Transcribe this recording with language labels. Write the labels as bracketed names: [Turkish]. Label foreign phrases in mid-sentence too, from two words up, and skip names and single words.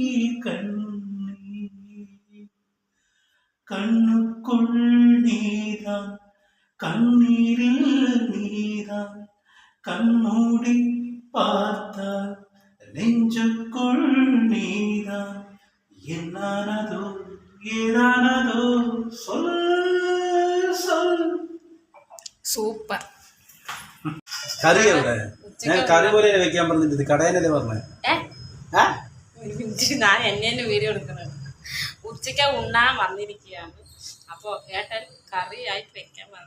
[Tamil] கண்ணீர், கண்ணுக்குள் நீதான் கண்ணீரில் நீதான், கண்மூடி பார்த்தால் நெஞ்சுக்குள் நீதான், என்னானதோ ஏதானதோ சொல் சொல். [Malayalam] സൂപ്പർ. കറി എവിടെ? ഞാൻ കറി പോലെ വെക്കാൻ പറഞ്ഞിട്ട് കടയിലല്ലേ പറഞ്ഞേ? ഒരു മിനിറ്റ്, ഞാൻ എന്നെ വീഡിയോ എടുക്കുന്നത്. ഉച്ചയ്ക്ക് ഉണ്ണാൻ വന്നിരിക്കുകയാണ്, അപ്പോൾ ഏട്ടൻ കറി ആയിട്ട് വെക്കാൻ പറഞ്ഞു.